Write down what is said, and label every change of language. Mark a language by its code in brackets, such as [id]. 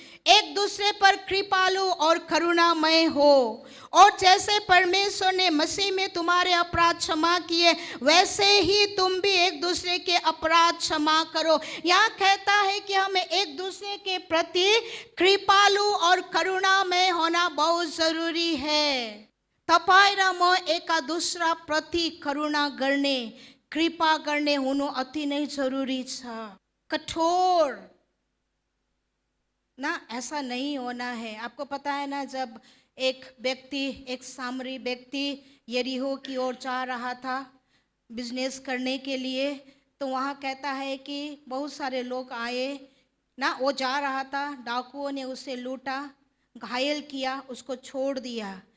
[hi] एक दूसरे पर कृपालु और करुणामय हो, और जैसे परमेश्वर ने मसीह में तुम्हारे अपराध क्षमा किए, वैसे ही तुम भी एक दूसरे के अपराध क्षमा करो। यहाँ कहता है कि हमें एक दूसरे के प्रति कृपालु और करुणामय होना बहुत जरूरी है। [ne] तपाईँ र म एका दूसरा प्रति करुणा गर्ने, कृपा गर्ने हुनु अति नै जरूरी छ। [hi] कठोर ना, ऐसा नहीं होना है। आपको पता है ना, जब एक व्यक्ति, एक सामरी व्यक्ति यरीहो की ओर जा रहा था बिजनेस करने के लिए, तो वहाँ कहता है कि बहुत सारे लोग आए ना, वो जा रहा था, डाकुओं ने उसे लूटा, घायल किया, उसको छोड़ दिया।